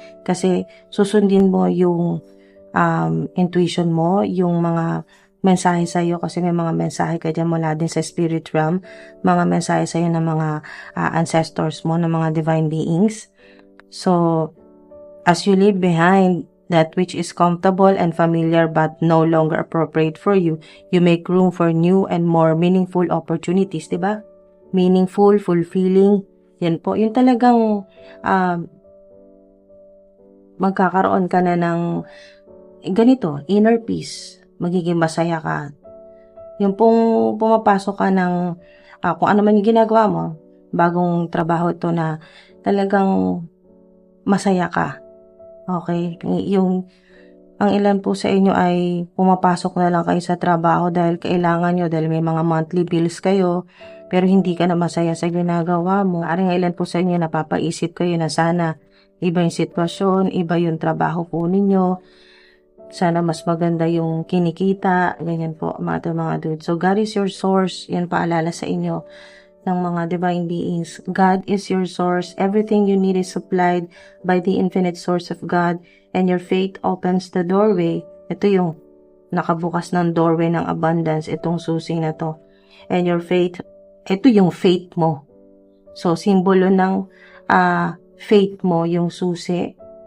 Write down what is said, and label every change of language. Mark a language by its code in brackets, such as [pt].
[tl] Kasi susundin mo yung intuition mo, yung mga mensahe sa'yo, kasi may mga mensahe ka dyan mula din sa spirit realm, mga mensahe sa'yo ng mga ancestors mo, ng mga divine beings. [en] So, as you leave behind that which is comfortable and familiar but no longer appropriate for you, you make room for new and more meaningful opportunities, [tl] diba? [en] Meaningful, fulfilling, [tl] yan po. Yung talagang magkakaroon ka na ng ganito, inner peace. Magiging masaya ka. Yung pong pumapasok ka ng kung ano man yung ginagawa mo, bagong trabaho ito na talagang masaya ka. Okay? Ang ilan po sa inyo ay pumapasok na lang kayo sa trabaho dahil kailangan nyo, dahil may mga monthly bills kayo, pero hindi ka na masaya sa ginagawa mo. Ang ilan po sa inyo napapaisip kayo na sana iba yung sitwasyon, iba yung trabaho po ninyo, sana mas maganda yung kinikita, ganyan po mga dude. [en] So God is your source, [tl] yan paalala sa inyo ng mga [en] divine beings. God is your source. Everything you need is supplied by the infinite source of God, and your faith opens the doorway. [tl] Ito yung nakabukas ng doorway ng abundance, itong susi na to. [en] And your faith, [tl] ito yung faith mo. So, simbolo ng faith mo, yung susi.